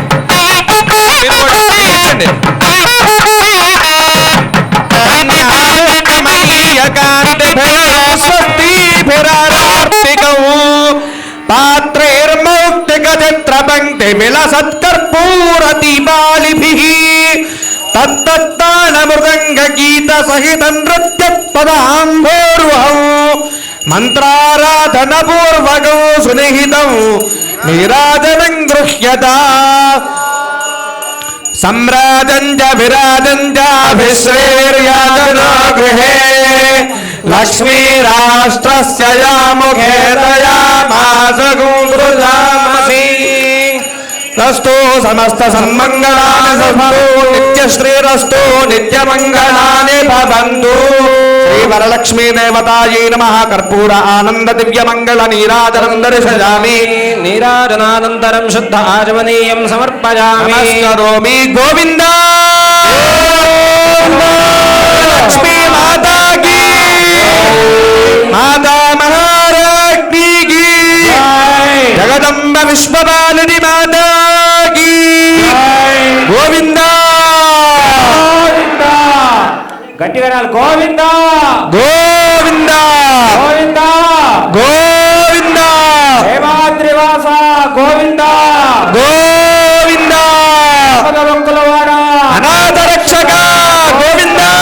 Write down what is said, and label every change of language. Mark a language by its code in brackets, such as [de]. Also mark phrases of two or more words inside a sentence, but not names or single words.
[sa] పాత్రైర్మౌక్తికచిత్రపంక్తి విలసత్కర్పూరదీపాలిభిః తత్తత్తాళమృదంగ గీత సహిత నృత్య పదాంభోర్వహం మంత్రారాధన పూర్వకం సునిహితం నీరాజనం గృహ్యత सम्राजञ्च विराजञ्चाभिश्रेर्याजना गृहे लक्ष्मीराष्ट्रस्य या मुखे दयामास गुंसृजामसि रस्तु समस्त सन्मङ्गलानि सन्तु नित्यश्रीरस्तु नित्यमङ्गलानि भवन्तु श्री वरलक्ष्मी देवतायै नमः कर्पूर आनंद दिव्य मंगल नीराजनं दर्शयामि नीराजनानन्तरं शुद्ध आचमनीयं समर्पयामि नमस्करोमि गोविन्द [hi] लक्ष्मी माता की माता महारानी की जगदम्ब विश्वपालिनी माता की गोविंद [te] గట్టిగా గోవింద గోవింద గోవింద గోవింద హేమాద్రివాస గోవింద గోవింద పదవంకులవాడ అనాథ రక్షక గోవింద.